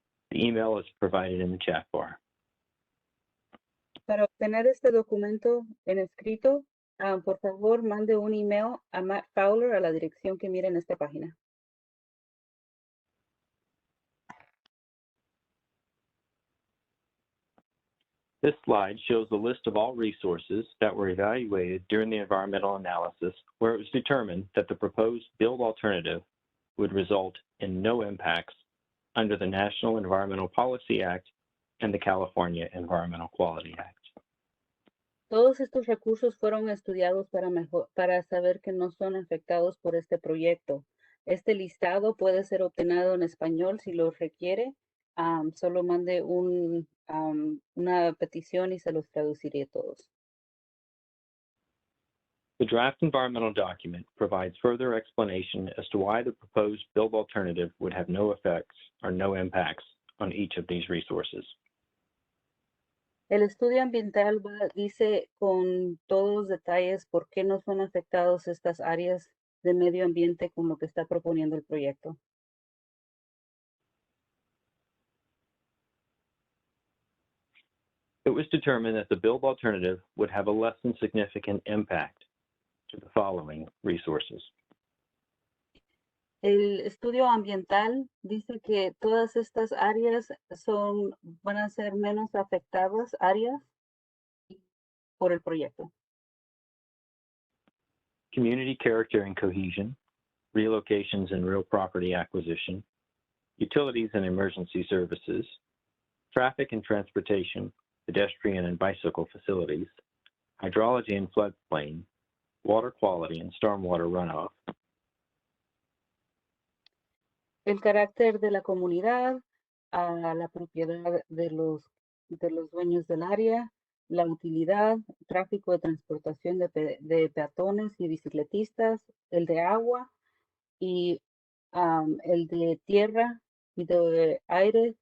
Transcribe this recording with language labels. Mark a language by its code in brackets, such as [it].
[en] The email is provided in the chat bar. [es] Para obtener este documento en escrito, por favor, mande un email a Matt Fowler a la dirección que mira en esta página. [en] This slide shows the list of all resources that were evaluated during the environmental analysis where it was determined that the proposed build alternative would result in no impacts under the National Environmental Policy Act and the California Environmental Quality Act. [es] Todos estos recursos fueron estudiados para saber que no son afectados por este proyecto. Este listado puede ser obtenido en español si lo requiere. Solo mande una petición y se los traduciré todos. [en] The draft environmental document provides further explanation as to why the proposed build alternative would have no effects or no impacts on each of these resources. [es] El estudio ambiental dice con todos los detalles por qué no son afectados estas áreas de medio ambiente con lo que está proponiendo el proyecto. [en] It was determined that the build alternative would have a less than significant impact to the following resources. [es] El estudio ambiental dice que todas estas áreas van a ser menos afectadas áreas por el proyecto. [en] Community character and cohesion, relocations and real property acquisition, utilities and emergency services, traffic and transportation, pedestrian and bicycle facilities, hydrology and floodplain, water quality and stormwater runoff, [es] el carácter de la comunidad, la propiedad de los dueños del área, la utilidad, tráfico de transportación de peatones y bicicletistas, el de agua y el de tierra y de aire.